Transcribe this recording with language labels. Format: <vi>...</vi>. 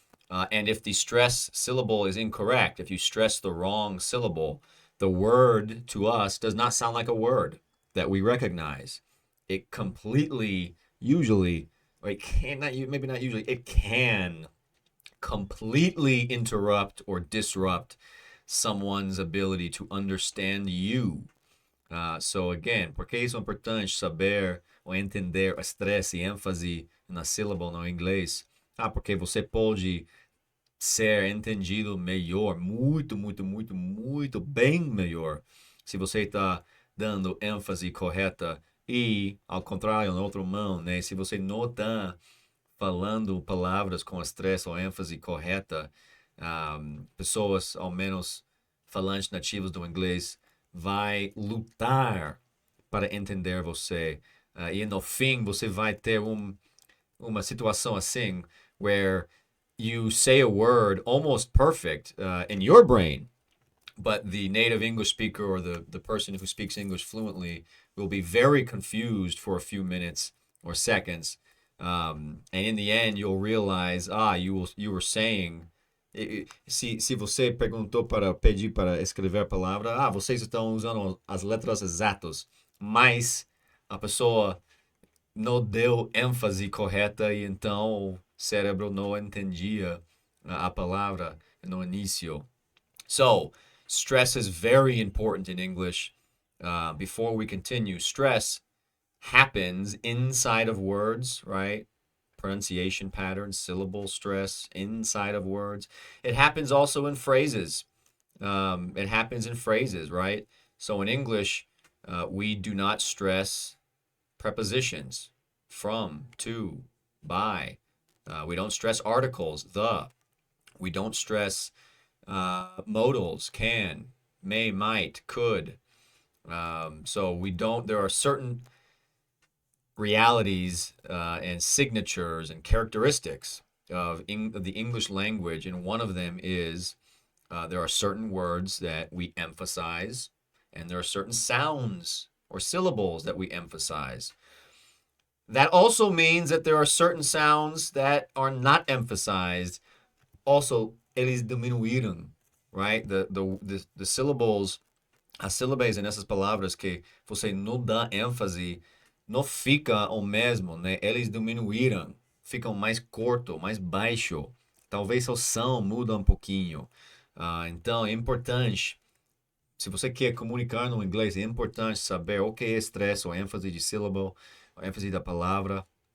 <en>And if the stress syllable is incorrect, if you stress the wrong syllable, the word to us does not sound like a word that we recognize. It completely, usually, or it can not, maybe not usually, it can completely interrupt or disrupt someone's ability to understand you. So again,</en> <pt>porque é importante saber ou entender o estresse e ênfase na sílaba no inglês? Porque você pode ser entendido melhor, muito, muito, muito, muito bem melhor, se você está dando ênfase correta e, ao contrário, na outra mão, né? Se você não está falando palavras com estresse ou ênfase correta, pessoas, ao menos falantes nativos do inglês, vai lutar para entender você. E no fim, você vai ter uma situação assim,</pt> <en>where you say a word almost perfect in your brain, but the native English speaker or the person who speaks English fluently will be very confused for a few minutes or seconds. And in the end, you'll realize, you were saying,</en> <pt>se você perguntou para pedir para escrever a palavra, vocês estão usando as letras exatas, mas a pessoa não deu ênfase correta e então o cérebro não entendia a palavra no início.</pt> <en>So, stress is very important in English. Before we continue, stress happens inside of words, right? Pronunciation patterns, syllable stress inside of words. It happens also in phrases. It happens in phrases, right? So in English, we do not stress prepositions, from, to, by. We don't stress articles, the. We don't stress modals, can, may, might, could. So we don't, there are certain realities and signatures and characteristics of the English language, and one of them is there are certain words that we emphasize, and there are certain sounds or syllables that we emphasize. That also means that there are certain sounds that are not emphasized.</en> <pt>Also, eles diminuíram,</pt> <en>right? The syllables,</en> <pt>as sílabas nessas palavras que você não dá ênfase, não fica o mesmo, né? Eles diminuíram, ficam mais curto, mais baixo. Talvez o som muda um pouquinho. Então, é importante, se você quer comunicar no inglês, é importante saber o que é estresse, ou ênfase de syllable, a ênfase da palavra.</pt>